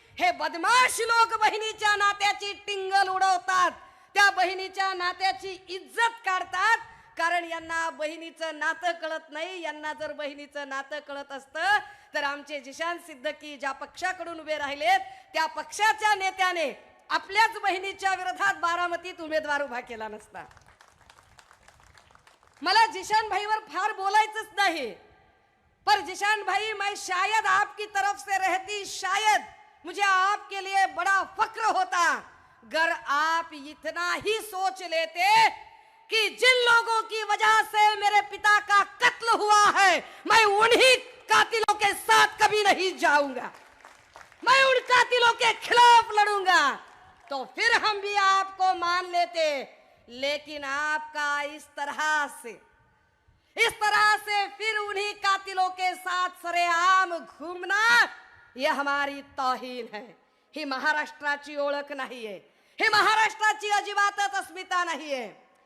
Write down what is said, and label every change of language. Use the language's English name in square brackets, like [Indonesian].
[Marathi] हे बदमाश लोक बहिणीच्या नात्याची टिंगल उडवतात, त्या बहिणीच्या नात्याची इज्जत काढतात. कारण यांना बहिणीचं नातं कळत नाही. यांना जर बहिणीचं नातं कळत असतं तर आमचे जिशान सिद्दकी ज्या पक्षाकडून उभे राहिलेत त्या पक्षाच्या नेत्याने आपल्याच बहिणीच्या विरोधात बारामतीत उमेदवार उभा केला नसता. मला जिशान भाईवर फार बोलायचंच [Hindi] नहीं, पर जिशान भाई मैं शायद आपकी तरफ से रहती शायद मुझे आपके लिए बड़ा फक्र होता अगर आप इतना ही सोच लेते कि जिन लोगों की वजह से मेरे पिता का कत्ल हुआ है मैं उन्हीं कातिलों के साथ कभी नहीं जाऊंगा, मैं उन कातिलों के खिलाफ लड़ूंगा, तो फिर हम भी आपको मान लेते. लेकिन आपका इस तरह से फिर उन्हीं कातिलों के साथ सरेआम घूमना यह हमारी तौहीन है. [Marathi] ही महाराष्ट्राची ओळख नाहीये, ही महाराष्ट्राची अजिबातच अस्मिता नाहीये.